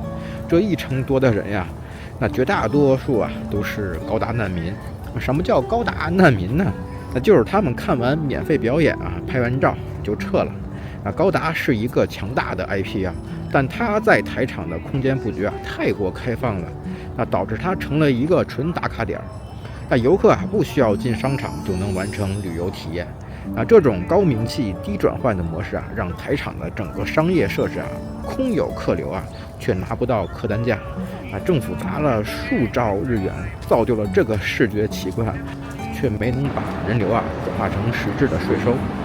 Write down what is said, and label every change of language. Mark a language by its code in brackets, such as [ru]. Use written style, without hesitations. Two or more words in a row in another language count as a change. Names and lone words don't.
[zh] 這1成多的人那絕大多數都是高達難民。什麼叫高達難民呢？那就是他們看完免費表演拍完照就撤了。那高達是一個強大的 IP但它在台场的空間布局太過開放了，那導致它成了一個純打卡點。那遊客不需要進商場就能完成旅遊體驗。那這種高名氣低轉換的模式讓台場的整個商業設施空有客流卻拿不到客單價。政府砸了數兆日元造就了這個視覺奇觀卻沒能把人流轉化成實質的稅收。